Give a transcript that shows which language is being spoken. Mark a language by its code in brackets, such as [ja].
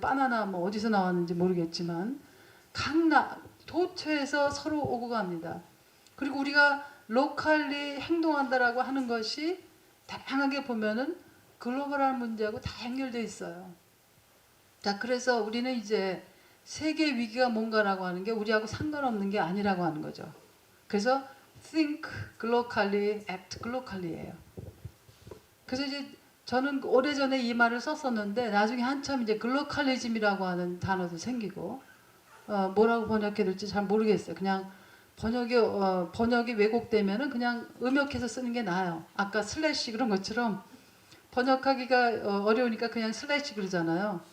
[ko] 바나나 뭐 어디서 나왔는지 모르겠지만 도처에서 서로 오고 갑니다. 그리고 우리가 로컬리 행동한다라고 하는 것이 다양하게 보면은 글로벌한 문제하고 다 연결되어 있어요. 자, 그래서 우리는 이제 세계 위기가 뭔가라고 하는 게 우리하고 상관없는 게 아니라고 하는 거죠. 그래서 [en] think globally, act globally예요. [ko] 그래서 이제 저는 오래전에 이 말을 썼었는데 나중에 한참 이제 글로컬리즘이라고 하는 단어도 생기고 뭐라고 번역해야 될지 잘 모르겠어요. 그냥 번역이 왜곡되면은 그냥 음역해서 쓰는 게 나아요. 아까 슬래시 그런 것처럼 번역하기가 어려우니까 그냥 슬래시 그러잖아요.